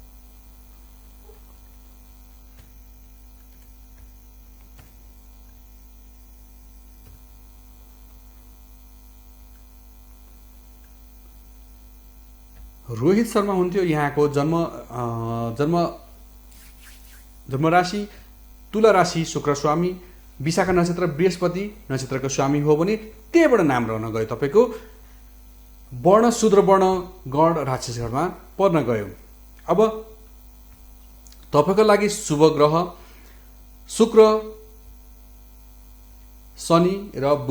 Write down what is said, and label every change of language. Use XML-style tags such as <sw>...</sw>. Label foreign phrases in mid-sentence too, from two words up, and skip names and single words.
<ne>रोहित शर्मा हुन्थ्यो। यहाँको जन्म राशि तुला राशि, शुक्र स्वामी, विशाखा नक्षत्र बृहस्पति नक्षत्रको स्वामी हो भने त्यहीबाट नाम रहन गयो। तपाईँको वर्ण शूद्र वर्ण गण राक्षसगणमा पर्न गयो। अब तपाईँको लागि शुभ ग्रह शुक्र, शनि र बुध।</ne>